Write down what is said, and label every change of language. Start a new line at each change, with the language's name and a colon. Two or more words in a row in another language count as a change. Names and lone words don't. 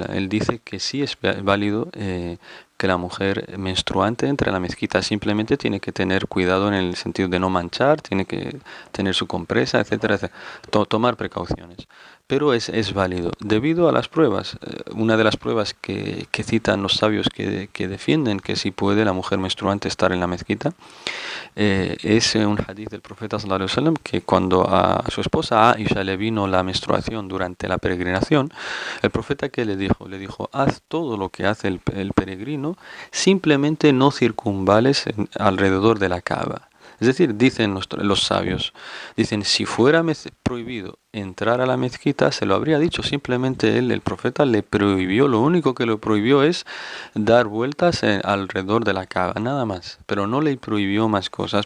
Spanish: Él dice que sí es válido que la mujer menstruante entre a la mezquita, simplemente tiene que tener cuidado en el sentido de no manchar, tiene que tener su compresa, etcétera, etcétera. Tomar precauciones. Pero es válido, debido a las pruebas. Una de las pruebas que citan los sabios que defienden que sí puede la mujer menstruante estar en la mezquita, Es un hadith del profeta
Arabic: صلى الله عليه وسلم
Spanish: que cuando a su esposa Aisha le vino la menstruación durante la peregrinación, el profeta que le dijo, haz todo lo que hace el peregrino, simplemente no circunvales alrededor de la Kaaba. Es decir, dicen los sabios, dicen, si fuera prohibido entrar a la mezquita, se lo habría dicho, simplemente el profeta le prohibió, lo único que le prohibió es dar vueltas alrededor de la Kaaba, nada más, pero no le prohibió más cosas.